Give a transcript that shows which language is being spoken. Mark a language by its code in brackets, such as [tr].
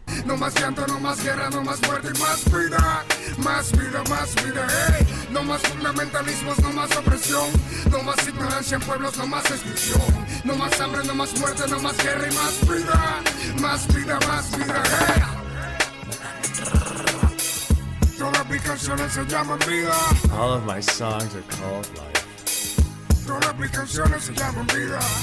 [es] No más llanto, no más guerra, no más muerte y más vida. Más vida, más vida, No más fundamentalismos, no más opresión. No más ignorancia en pueblos, no más exclusión. No más hambre, no más muerte, no más guerra y más vida. Más vida, más vida, Todas mis canciones se llaman vida. [en] All of my songs are called life. [es] Todas mis canciones se llaman vida.